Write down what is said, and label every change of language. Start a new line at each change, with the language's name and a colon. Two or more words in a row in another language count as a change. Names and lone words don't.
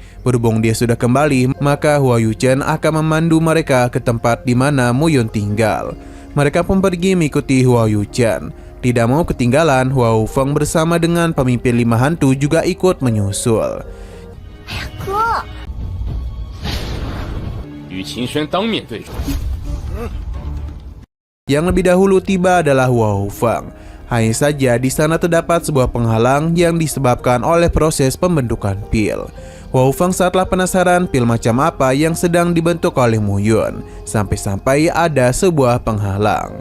Indonesian: Berhubung dia sudah kembali, maka Hua Yuchen akan memandu mereka ke tempat di mana Muyun tinggal. Mereka pun pergi mengikuti Hua Yuchen. Tidak mau ketinggalan, Hua Hufeng bersama dengan pemimpin 5 hantu juga ikut menyusul. Ke.
Chinese: 与秦轩当面对着。
Indonesian: Yang lebih dahulu tiba adalah Hua Hufeng. Hanya saja di sana terdapat sebuah penghalang yang disebabkan oleh proses pembentukan pil. Hua Hufeng saatlah penasaran pil macam apa yang sedang dibentuk oleh Muyun, sampai-sampai ada sebuah penghalang.